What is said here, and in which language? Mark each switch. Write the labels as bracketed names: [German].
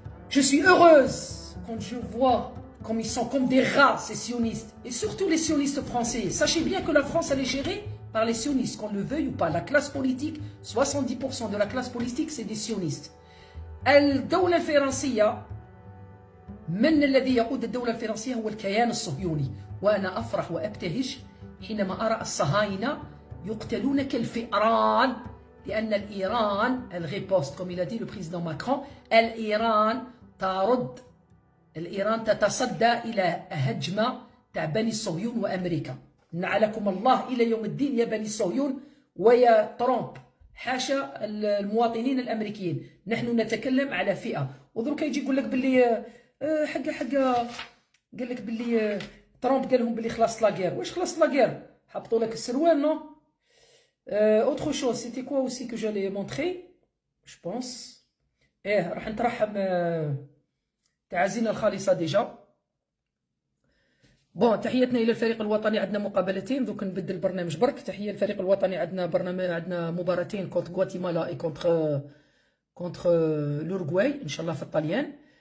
[French] Je suis heureuse quand je vois comme ils sont comme des rats, ces sionistes. Et surtout les sionistes français. Sachez bien que la France, elle est gérée par les sionistes, qu'on le veuille ou pas. La classe politique, 70% de la classe politique, c'est des sionistes. [Arabic] الدولة الفرنسية، من الذي يقود الدولة الفرنسية هو الكيان الصهيوني. وأنا أفرح وأبتهج حينما أرى الصهاينة يقتلون كالفئران، لأن الإيران الريبوست [French] comme il a dit le président Macron. [Arabic] الإيران ترد، الإيران تتصدى إلى هجمة تاع بني الصهيون وأمريكا. نعلكم الله إلى يوم الدين يا بني الصهيون ويا ترامب، حاشا المواطنين الأمريكيين. نحن نتكلم على فئة. ودروك يجي يقول لك باللي حاجة قال لك باللي ترامب قال لهم باللي خلاص لاغير. واش خلاص لاغير؟ حبطوا لك السروال نو. [French] autre chose c'était quoi aussi que j'allais montrer je pense. [Arabic] راح نترحم تعازينا الخالصة ديجا. بون تحياتنا الى الفريق الوطني. عندنا مقابلتين دوك نبدل البرنامج برك. تحيه للفريق الوطني. عندنا مباراتين كونتر غواتيمالا اي كونتر لوروغواي ان شاء الله في الطليان.